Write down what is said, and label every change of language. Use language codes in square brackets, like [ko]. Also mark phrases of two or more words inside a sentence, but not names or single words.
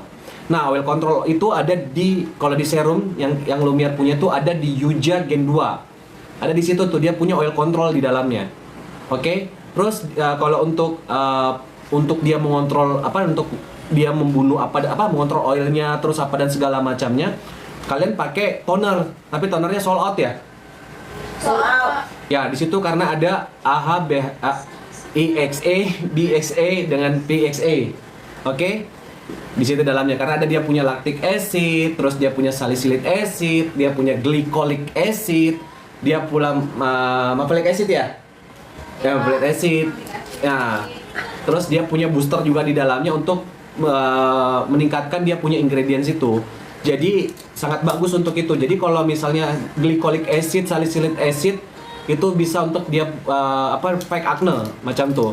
[id] Nah, [en] oil control [id] itu ada kalau di serum yang Lumiere punya tuh ada di Yuja Gen 2. Ada di situ tuh, dia punya [en] oil control [id] di dalamnya. Oke? Terus kalau untuk dia mengontrol untuk dia membunuh mengontrol oilnya terus dan segala macamnya, kalian pakai toner, tapi tonernya [en] sold out [id] ya. [en] Sold out. [id] Ya, di situ karena ada AHA, EXA, BXA dengan PXA. Oke? Di situ dalamnya karena dia punya [en] lactic acid, [id] terus dia punya [en] salicylic acid, [id] dia punya [en] glycolic acid, [id] dia pula [en] malic acid [id] ya, [en] malic acid. [id] Nah, terus dia punya booster juga di dalamnya untuk meningkatkan dia punya ingredients itu. Jadi sangat bagus untuk itu. Jadi kalau misalnya [en] glycolic acid, salicylic acid [id] itu bisa untuk dia [en] fight acne [id] macam tuh.